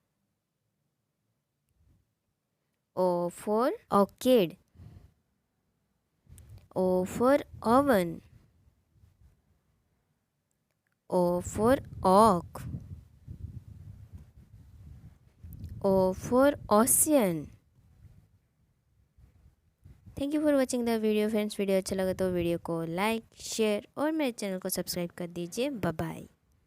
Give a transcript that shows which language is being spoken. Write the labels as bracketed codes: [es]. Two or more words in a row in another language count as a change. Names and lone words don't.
[en] O for orchid. O for oven. O for oak. O for ocean. thank you for watching the video friends. [hi] वीडियो अच्छा लगा तो वीडियो को [en] like share [hi] और मेरे चैनल को सब्सक्राइब कर दीजिए। [en] bye bye.